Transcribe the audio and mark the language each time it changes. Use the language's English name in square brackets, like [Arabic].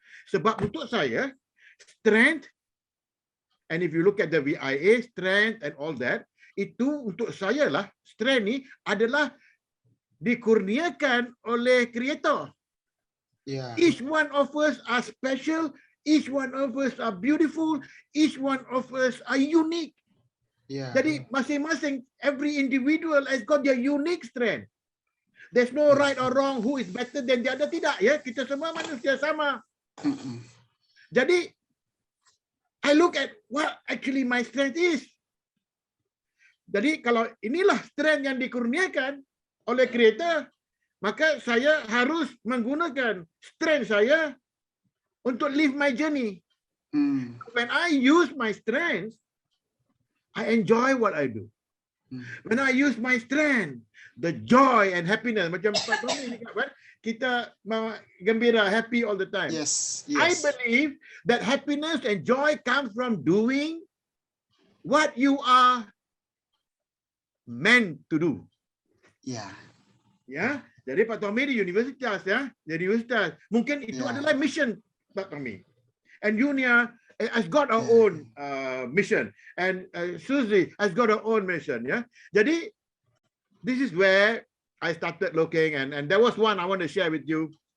[Malay] Sebab untuk saya, [English] strength, and if you look at the VIA, strength and all that, [Malay] itu untuk saya lah, [English] strength [Malay] ni adalah dikurniakan oleh [English] Creator. Yeah. Each one of us are special. Each one of us are beautiful. Each one of us are unique. Yeah. [Malay] Jadi masing-masing, [English] every individual has got their unique strength. There's no right or wrong who is better than the other. [Malay] Tidak ya, kita semua manusia sama. Jadi [English] I look at what actually my strength is. [Malay] Jadi kalau inilah strength yang dikurniakan oleh Creator, maka saya harus menggunakan strength saya untuk [English] live my journey. When I use my strength, I enjoy what I do. When I use my strength, the joy and happiness, [Malay] macam Pak Tommy ni kan, kita gembira, [English] happy all the time. Yes. I believe that happiness and joy comes from doing what you are meant to do. [Malay] Ya, jadi Pak Tommy di universitas ya, jadi universitas. Mungkin itu adalah mission Pak Tommy. [English] And Yunia has got our own mission, and Suzy has got her own mission. [Malay] Ya, jadi [English] this is where I started looking, and there was one I want to share with you.